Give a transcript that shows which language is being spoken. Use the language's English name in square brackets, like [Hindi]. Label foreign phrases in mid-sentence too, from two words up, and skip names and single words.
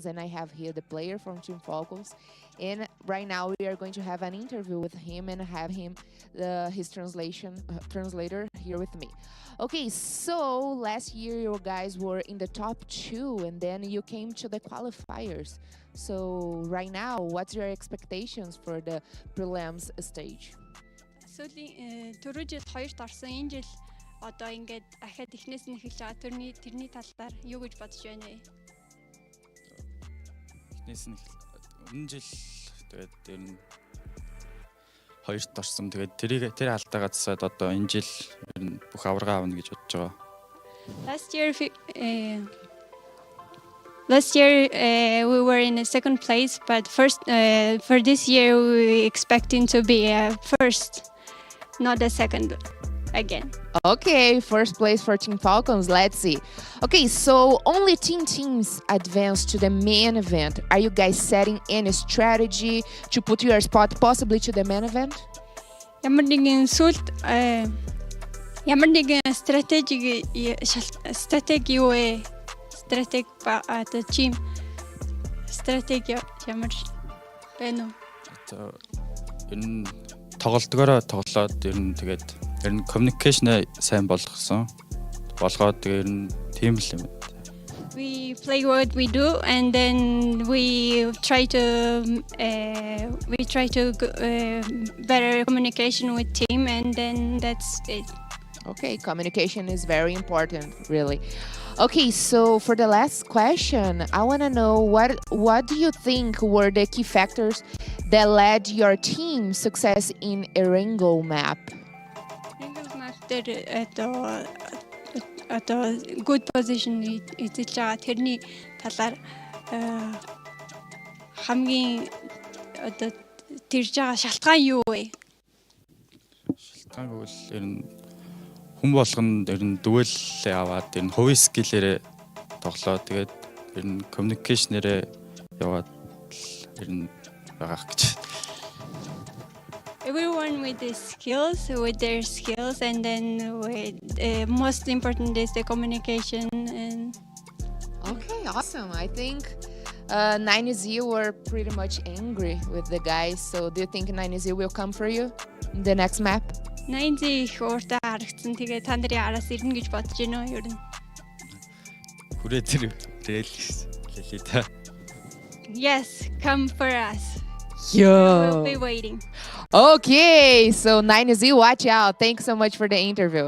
[English] And I have here the player from Team Falcons. And right now we are going to have an interview with him and have him, his translator here with me. Okay, so last year you guys were in the top 2 and then you came to the qualifiers. So right now, what's your expectations for the prelims stage? [Mongolian] Түрүү жил 2-т орсон. Энэ жил одоо ингээд ахаад эхнээс нь эхэлж байгаа. Тэрний талаар юу гэж бодож байна вэ? Эхнээс нь өмнө жил тэгээд тэр нь 2-т орсон. Тэгээд тэр алдаагаа засаад одоо энэ жил бүх аварга авна гэж бодож байгаа. [English] Last year we were in a second place, but for this year we expecting to be first. Not the second. again. Okay, first place for Team Falcons. Let's see. Okay, so only teams advance to the main event. Are you guys setting any strategy to put your spot possibly to the main event? [Mongolian] Ямар нэгэн стратеги юу вэ? Team стратеги ямар байна уу? Ер нь тоглолтгоороо тоглоод ер нь тэгээд ер нь communication сайн болгоод тэгээд ер нь team л юм. [English] We play what we do, and then we try to better communication with team, and then that's it. Okay, communication is very important, really. Okay, so for the last question, I want to know what do you think were the key factors that led your team success in Erangel map? Erangel map at a good position [Mongolian] эзэлж байгаа тэрний талаар хамгийн одоо тэрж байгаа шалтгаан юу вэ? Шалтгаан гэвэл ер нь хүн болгонд ер нь дүгэлээ аваад ер нь хувийн скиллээрээ тоглоо тэгээд ер нь communication-ээрээ яваад ер нь байгаах гэж. [English] Everyone with their skills, and then most important is the communication. And okay, awesome. I think 9Z were pretty much angry with the guys. So do you think 9Z will come for you in the next map? [Mongolian] 9Z их ууртай харагдсан. Тэгээ та нарын араас ирнэ гэж бодож байна уу ер нь? Хүрээ тэр лээ та. [English] Yes, come for us. Yo. We'll be waiting. Okay, so 9Z, watch out. Thanks so much for the interview.